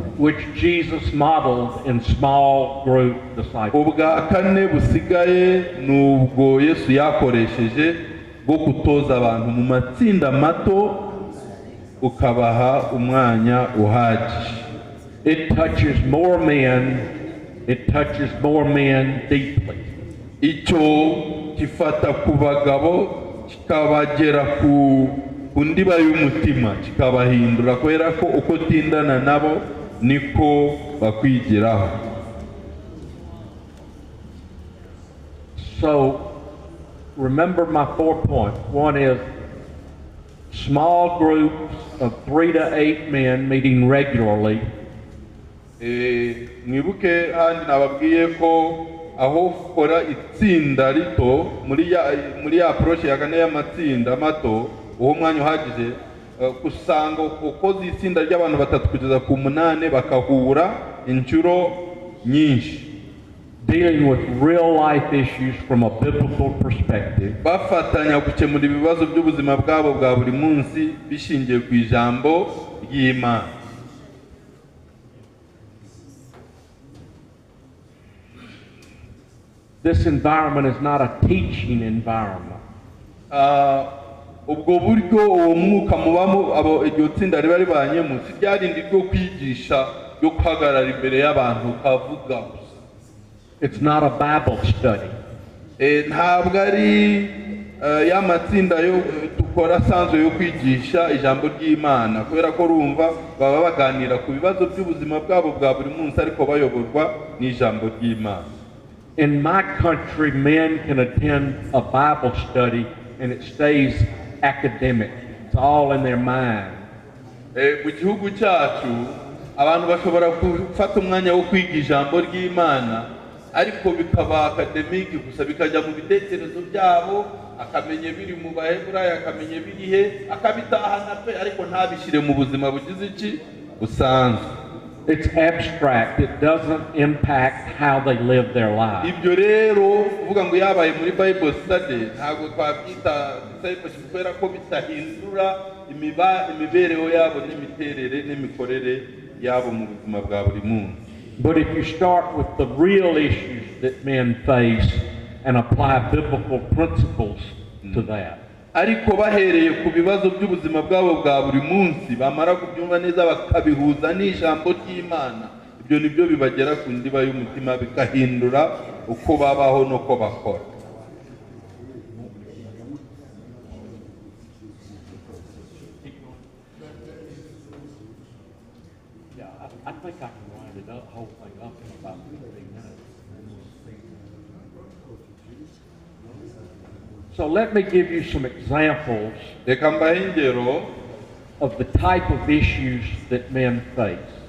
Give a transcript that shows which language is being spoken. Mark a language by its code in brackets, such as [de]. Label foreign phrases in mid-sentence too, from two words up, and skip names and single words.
[en] Which Jesus modeled in small group disciples. [rw] Ubwa kane busigaye nubwo Yesu yakoresheje bwo kutoza abantu mu matsinda mato ukabaha umwanya uhagije. [en] It touches more men deeply. [rw] Icyo kifata ku bagabo kikabagera ku ndiba y'umutima kikabahindura kubera ko uko tindana nabo niko bakwigiraho. [en] So remember my 4 points. One is small groups of 3 to 8 men meeting regularly. [rw] Mwibuke handi nababwiye ko aho ukora itsinda rito muri ya approach ya kane y'amatsinda mato uwo mwanya uhagije kusanga ukoze itsinda ry'abantu 3 kugeza ku 8 bakahura inshuro nyinshi, [en] dealing with real life issues from a biblical perspective. [rw] Bafatanya gukemura ibibazo by'ubuzima bwabo bwa buri munsi bishingiye ku ijambo ry'Imana. [en] This environment is not a teaching environment. [rw] Ubwo buryo uwo mwuka mubamo abo iryo tsinda riba ribanyemo si ryarindi ryo kwigisha yo kuhagarara imbere y'abantu kavuga. [en] It's not a Bible study. [rw] Ntabwo ari y'amatsinda yo dukora asanzwe yo kwigisha ijambo ry'Imana kubera ko rumva baba baganira ku bibazo by'ubuzima bwabo bwa buri munsi ariko bayoborwa n'ijambo ry'Imana. [en] In my country, men can attend a Bible study and it stays academic. It's all in their mind. [rw] Mu gihugu cyacu abantu bashobora gufata umwanya wo kwiga ijambo ry'Imana ariko bikaba academic gusa bikajya mu bitekerezo byabo, akamenya biri mu Baheburayo, akamenya birihe, akabitahana pe ariko ntabishire mu buzima bugize iki busanzwe. [en] It's abstract. It doesn't impact how they live their lives. [rw] Ibyo rero uvuga ngo yabaye muri [en] Bible study [rw] ntabwo twabyita discipleship kubera ko bitahindura imibereho yabo n'imiterere n'imikorere yabo mu buzima bwa buri munsi. [en] But if you start with the real issues that men face and apply biblical principles to that. [rw] Ariko bahereye ku bibazo by'ubuzima bwabo bwa buri munsi bamara kubyumva neza bakabihuza n'ijambo ry'Imana, ibyo nibyo bibagera ku ndiba y'umutima bikahindura uko babaho n'uko bakora. [en] I think I can wind it up, whole thing up in about 15 minutes. So let me give you some examples of the type of issues that men face.